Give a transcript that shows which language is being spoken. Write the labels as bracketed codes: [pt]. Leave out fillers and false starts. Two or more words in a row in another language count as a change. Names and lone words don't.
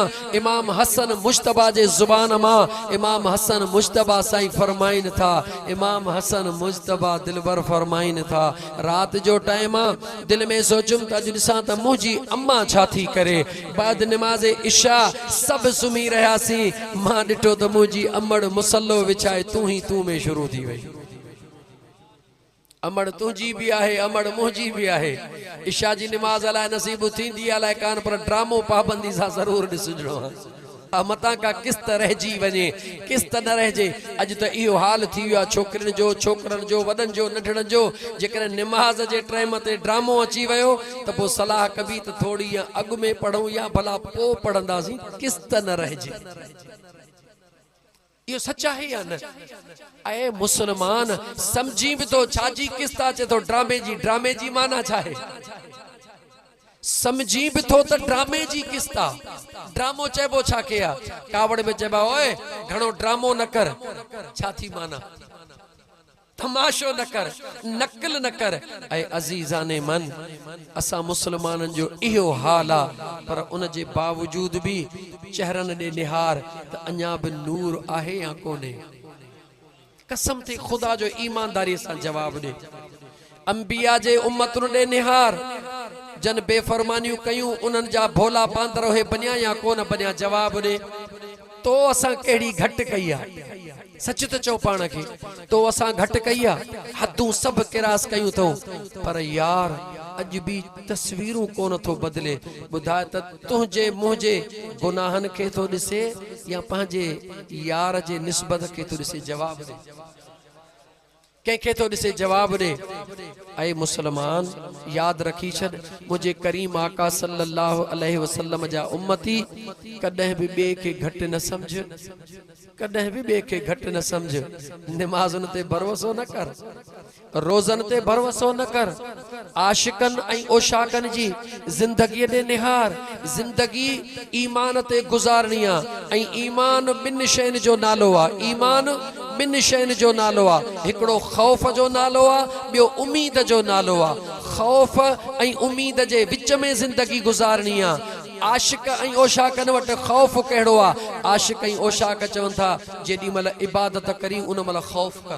[sd] इमाम हसन मुश्तबा जे जुबान मां इमाम हसन मुश्तबा साईं फरमाइन था, इमाम हसन मुश्तबा दिलबर फरमाइन था रात जो टाइम दिल में सोचुम त अॼु ॾिसां त मुंहिंजी अम्मा छा थी करे। बाद नमाज इशा सब सुम्ही रहियासीं, मां ॾिठो त मुंहिंजी अमड़ मुसल्लो विछाए तू ही तू में शुरू थी वई। अमड़ तुझी भी आहे, अमड़ मुंहिंजी भी आहे। इशा जी नमाज अलाए नसीब थींदी अलाए कान, पर ड्रामो पाबंदी सां ज़रूर ॾिसणो आहे। मतां का किस्त रहिजी वञे किस्त न रहिजे। अॼु त इहो हाल थी वियो आहे छोकिरियुनि जो, छोकिरनि जो, वॾनि जो, नंढड़नि जो। जेकॾहिं निमाज़ जे टाइम ते ड्रामो अची वियो त पोइ सलाह कबी त थोड़ी या अॻु में पढ़ूं या भला पोइ पढ़ंदासीं, किस्त न रहिजे। इहो सच आहे या न? ऐ मुसलमान समझी भी तो छाजी किस्त अचे तो ड्रामे जी माना छा आहे? समझी भी तो त ड्रामे जी किस्त आ। ड्रामो चइबो छा के आ? कावड़ में चइबा ओए घणो ड्रामो न कर, छा थी माना? तमाशो न कर, नकल न कर। ऐ [fa] عزیزان من [sd] असा मुसलमानन जो इहो हाल आ, पर उन जे बावजूद भी चेहरन दे निहार त अञा भी नूर आहे या कोने? कसम थे खुदा जो ईमानदारी सां जवाब दे। अंबिया जे उम्मतुन दे निहार जन बेफरमानियूं कयूं उन्हनि जा भोला पांदर हे बनिया या कोन बनिया, जवाब दे। तो असां केड़ी घट कई आ? सच तो चो पाण खे, तो असां घट कई आ? हदूं सब किरास कयूं तो, पर यार अज भी तस्वीरूं कोन थो बदले। बुधाए त तुझे मुझे गुनाहन के तो दिसे या पांजे यार जे निस्बत के तो दिसे? जवाब दे, कंहिंखे तो दिसे? जवाब दे। ऐ मुसलमान याद रखी छॾ, मुझे करीम आका [ar] صلى الله عليه وسلم [sd] जा उम्मती कॾहिं भी ॿिए खे घटि न समझ, कॾहिं भी ॿिए खे घटि न समझ। निमाज़ुन ते भरोसो न कर, रोज़न ते भरोसो न कर। आशिकन ऐं ओशाकन जी जिंदगी दे निहार। जिंदगी ईमान ते गुज़ारणी आ, ऐं ईमान ॿिन शयुनि जो नालो आ। ईमान ॿिन शयुनि जो नालो आ, हिकिड़ो ख़ौफ़ जो नालो आ, ॿियो उम्मीद जो नालो आ। ख़ौफ़ ऐं उम्मीद जे विच में जिंदगी गुज़ारणी आ। आशिक ऐं ओशाकन वटि ख़ौफ़ कहिड़ो आ? आशिक ऐं ओशाक चवनि था जेॾी महिल इबादत करी उन महिल ख़ौफ़ कर।